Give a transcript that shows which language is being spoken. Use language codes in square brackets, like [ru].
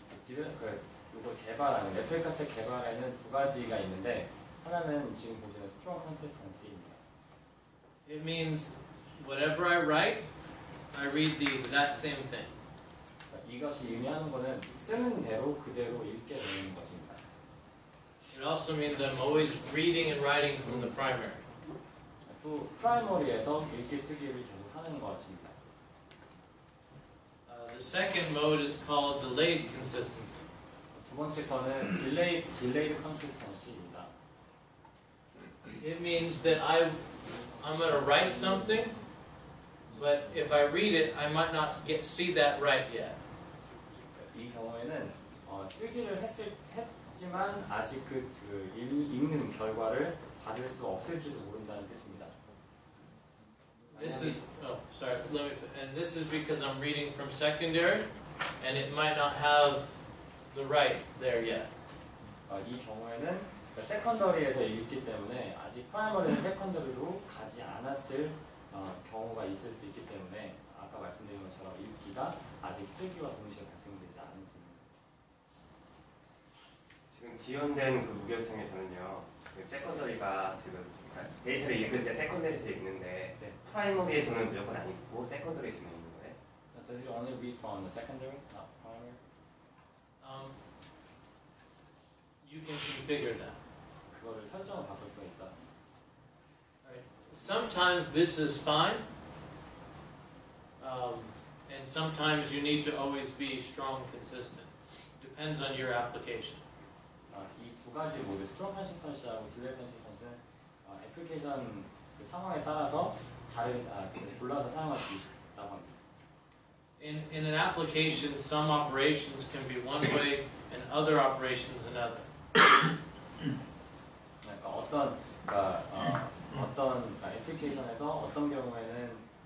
[ko] 이거 개발하는 레플리카 셋 개발에는 2가지가 있는데 하나는 지금 보시는 strong consistency입니다. [en] It means whatever I write, I read the exact same thing. [ko] 이것이 의미하는 것은 쓰는 대로 그대로 읽게 되는 것입니다. [en] It also means I'm always reading and writing from the primary. [ko] 또 프라이머리에서 읽기 쓰기를 계속 하는 것입니다. [en] The second mode is called delayed consistency. [ko] 두 번째 거는 delayed consistency입니다. [en] It means that I'm going to write something, but if I read it, I might not see that right yet. [ko] 이 경우에는 쓰기를 했지만 아직 읽는 결과를 받을 수 없을지도 모른다는 뜻입니다. [en] This is and this is because I'm reading from secondary, and it might not have the right there yet. [ko] 이 경우에는 세컨더리에서 읽기 때문에 아직 프라이머리는 세컨더리로 가지 않았을 경우가 있을 수 있기 때문에 아까 말씀드린 것처럼 읽기가 아직 쓰기와 동시에 발생되지 않습니다. 지금 지연된 그 무결성에서는요, 그 세컨더리가 지금 그러니까 데이터를 읽을 때 세컨더리에서 읽는데 네. 프라이머리에서는 무조건 안 읽고 세컨더리에서만 읽는 거예요. [en] Does it only read from the secondary, not primary? You can configure that. [ko] 그거를 설정을 바꿀 수가 있다. [en] Right. Sometimes this is fine, and sometimes you need to always be strong, consistent. Depends on your application. [ko] 이 두 가지 모두 스트롱 컨시스턴시하고 딜레이 컨시스턴시는 애플리케이션 그 상황에 따라서 골라서 사용할 수 있다고 합니다. [en] In an application, some operations can be one way and other operations another. [ko] 그러니까 어떤 애플리케이션에서 어떤 경우에는